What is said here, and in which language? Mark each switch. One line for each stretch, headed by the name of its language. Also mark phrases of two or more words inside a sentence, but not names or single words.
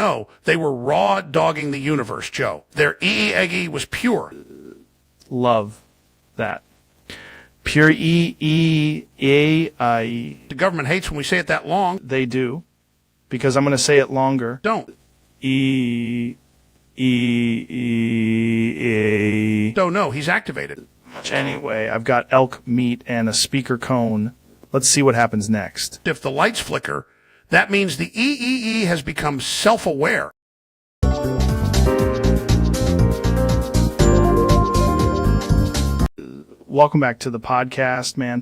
English: No, they were raw dogging the universe, Joe. Their EEA was pure. Love that. Pure E-E-A-I. The government hates when we say it that long. They do. Because I'm going to say it longer. Don't. E-E-E-A. Don't know. He's activated. Anyway, I've got elk meat and a speaker cone. Let's see what happens next. If the lights flicker, that means the EEE has become self-aware. Welcome back to the podcast, man.